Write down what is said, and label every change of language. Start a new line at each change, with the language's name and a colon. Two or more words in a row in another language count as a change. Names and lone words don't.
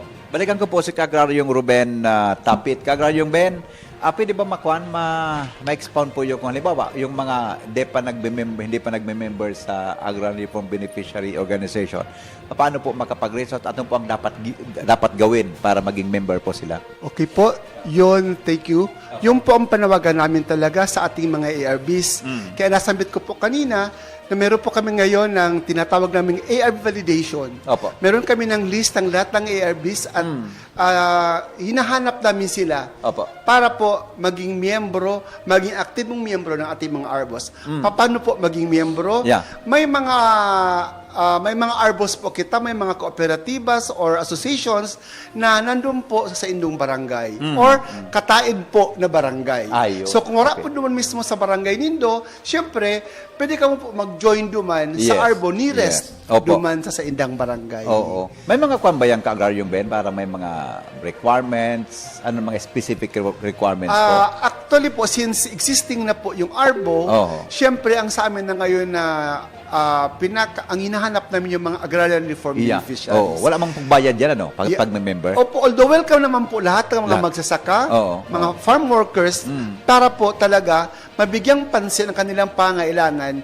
Filipino: Balikan ko po si Kagraryong Ruben Tapit. Kagraryong Ben, pwede ba ma-expound po yung kung halimbawa, yung mga hindi pa nagme-member sa Agrarian Reform Beneficiary Organization, paano po makapag-reach out at ano po ang dapat gawin para maging member po sila? Okay po, yun,
English: thank you.
Filipino: Yun po ang panawagan namin talaga sa ating mga ARBs. Kaya nasambit ko po kanina na meron po kami ngayon ng tinatawag naming ARB validation. Opo. Meron kami ng list ng lahat ng ARBs at hinahanap namin sila Opo. para po maging miyembro, maging aktibong miyembro ng ating mga ARBOS. Paano po maging miyembro? Yeah.
Bikol: May mga ARBOS po kita, may mga kooperatibas or associations na nandun po sa indong barangay or kataid po na barangay.
Filipino: Ayun. So kung wala Okay.
Bikol: po duman mismo sa barangay nindo, syempre, pwede ka mo po mag-join duman
Filipino: Yes.
Bikol: sa ARBO nearest
Filipino: Yes. Opo.
Bikol: duman sa indang barangay.
Filipino: Oo. May mga kwan ba yan, Kagraryong Ben, para may mga requirements, mga specific requirements po? Actually po, since existing na po yung ARBO, Oo. syempre ang sa amin na ngayon na ang hinahanap namin yung mga
English: agrarian reform
Filipino: Yeah. beneficiaries. Oo.
Bikol: Wala mang pagbayad yan, pag Yeah. may member?
Filipino: Opo, although welcome naman po lahat ng mga Lahat. magsasaka, Oo. mga
English: farm workers,
Filipino: para po talaga mabigyang pansin ang kanilang pangailangan.